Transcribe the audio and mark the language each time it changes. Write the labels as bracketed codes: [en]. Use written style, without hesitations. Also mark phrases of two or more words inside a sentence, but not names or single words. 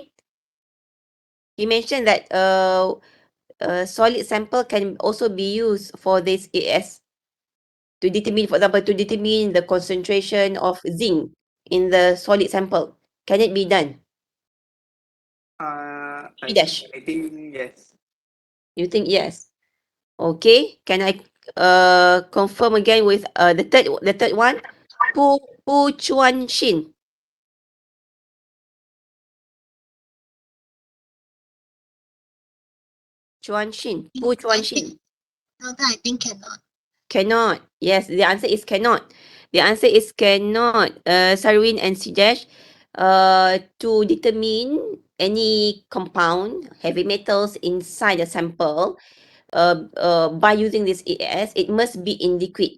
[en] He mentioned that a solid sample can also be used for this AS to determine, for example, to determine the concentration of zinc in the solid sample. Can it be done? Dash. I think yes. You think yes? Okay. Can I confirm again with the third one? Pu Chuan Shin. Chuan Shin. Pu Chuan Shin. Doctor, I think cannot. Cannot. Yes, the answer is cannot. The answer is cannot, Sarwin and Sidesh, to determine any compound, heavy metals inside the sample, by using this AS, it must be in liquid.